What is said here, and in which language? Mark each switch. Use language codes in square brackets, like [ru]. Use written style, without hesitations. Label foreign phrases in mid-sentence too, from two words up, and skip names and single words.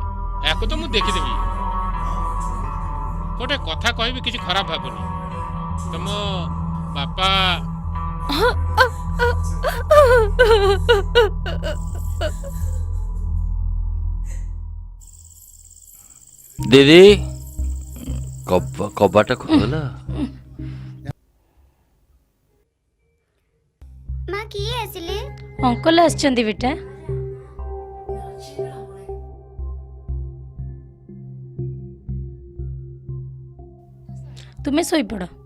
[or] ୟାକୁ ତ ମୁଁ ଦେଖିଦେବି। ଗୋଟେ କଥା କହିବି, କିଛି ଖରାପ ଭାବୁନି। ତମ ବାପା ଦିଦି କବାଟା ଖୋଲା। ମାଁ କିଏ ଆସିଲେ? ଅଙ୍କଲ ଆସିଛନ୍ତି ବେଟା। ତୁମେ ଶୋଇପଡ଼।